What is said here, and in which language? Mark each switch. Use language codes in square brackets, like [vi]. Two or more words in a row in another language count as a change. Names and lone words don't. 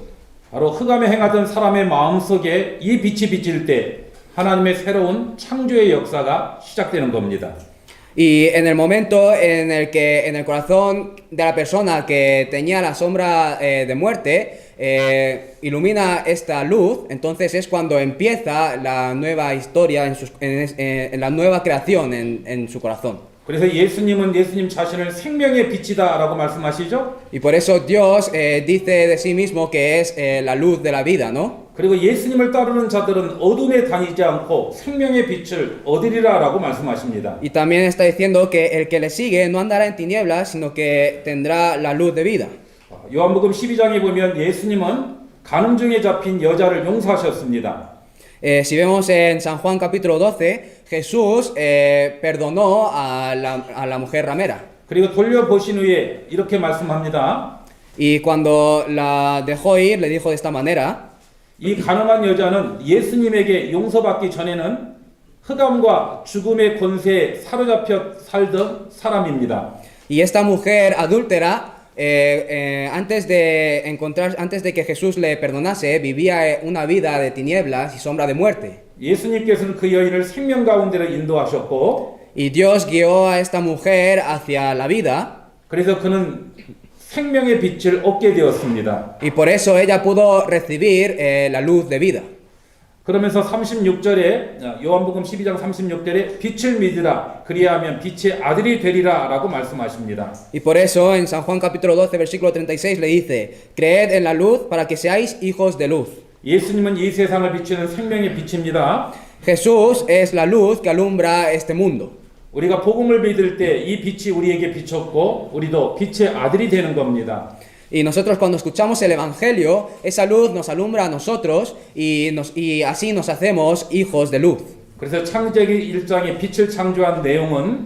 [ko] 바로 흑암에 행하던 사람의 마음속에 이 빛이 비칠 때 하나님의 새로운 창조의 역사가 시작되는 겁니다. [es] Y en el momento en el que en el corazón de la persona que tenía la sombra de muerte ilumina esta luz, entonces es cuando empieza la nueva historia en la nueva creación en su corazón. [ko] 그래서 예수님은 예수님 자신을 생명의 빛이다라고 말씀하시죠. [es] Y por eso Dios dice de sí mismo que es la luz de la vida, ¿no? [ko] 그리고 예수님을 따르는 자들은 어둠에 다니지 않고 생명의 빛을 얻으리라라고 말씀하십니다. [es] Y también está diciendo que el que le sigue no andará en tinieblas, sino que tendrá la luz de vida. [ko] 요한복음 12장에 보면 예수님은 간음 중에 잡힌 여자를 용서하셨습니다. [es] Si vemos en San Juan capítulo 12, Jesús perdonó a la mujer ramera. [ko] 그리고 돌려보신 후에 이렇게 말씀합니다. [es] Y cuando la dejó ir, le dijo de esta manera: [ko] 이 간음한 여자는 예수님에게 용서받기 전에는 흑암과 죽음의 권세에 사로잡혀 살던 사람입니다. [es] Y esta mujer adúltera, antes de que Jesús le perdonase, vivía una vida de tinieblas y sombra de muerte. [ko] 예수님께서는 그 여인을 생명 가운데로 인도하셨고, [es] Y Dios guió a esta mujer hacia la vida. [ko] 그래서 그는 생명의 빛을 얻게 되었습니다. [es] Y por eso ella pudo recibir la luz de vida. [ko] 그러면서 36절에 요한복음 12장 36절에 빛을 믿으라 그리하면 빛의 아들이 되리라라고 말씀하십니다. [es] Y por eso en San Juan capítulo 12 versículo 36 le dice: creed en la luz para que seáis hijos de luz. [ko] 예수님은 이 세상을 비추는 생명의 빛입니다. [es] Jesús es la luz que alumbra este mundo. [ko] 우리가 복음을 믿을 때 이 빛이 우리에게 비쳤고 우리도 빛의 아들이 되는 겁니다. [es] Y nosotros cuando escuchamos el Evangelio, esa luz nos alumbra a nosotros y así nos hacemos hijos de luz. [ko] 그래서 창세기 1장에 빛을 창조한 내용은